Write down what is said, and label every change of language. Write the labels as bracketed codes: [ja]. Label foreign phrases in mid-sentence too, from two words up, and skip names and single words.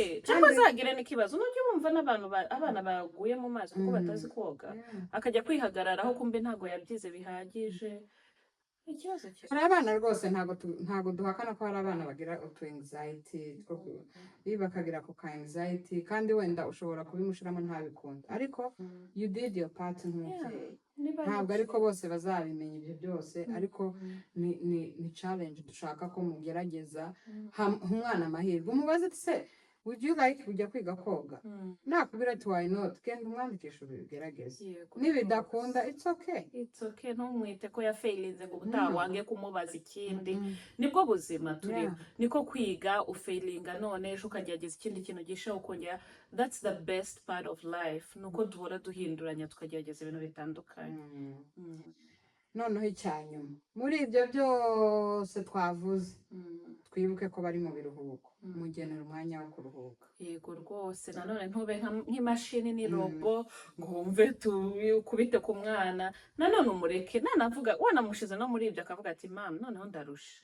[rw] cyangwa azagire n'ikibazo nujya wumva abana baguye mu mazi kuko batazi koga, Yeah. akajya kwihagararaho kumbe ntabwo yabyize bihagije. Ikibazo hari abana rwose ntabwo duhakana ko hari abana bagira utu anxiety bakagira ako ka anxiety, kandi wenda ushobora kubimushiramo ntabikunda, ariko [en] you did your part [rw] nk'umubyeyi. Ntabwo ariko bose bazabimenya ibyo byose, ariko ni challenge dushaka ko mugerageza umwana amahirwe. Umubaze ati se [en] would you like [rw] kujya kwiga koga, nakubwira ati [en] why not, [rw] kenda umwandikisha ubigerageze, nibidakunda [en] it's okay. [rw] Ntumwite ko yafeilinze ngo ubutaha wange kumubaza ikindi. Nibwo buzima turiho, niko kwiga ufeilinga none ejo ukagerageza ikindi kintu gisha ukongera. [en] That's the best part of life, [rw] nuko duhora duhinduranya tukagerageza ibintu bitandukanye. Noneho icyanyuma muri ibyo byose twavuze, twibuke ko bari mu biruhuko, mugenera umwanya wo kuruhuka. Yego rwose, nanone ntube nk'imashini ni robo ngo wumve kubite ku mwana, nanone umureke, nanavuga wanamushize no muri ibyo akavuga ati mama noneho ndarusha.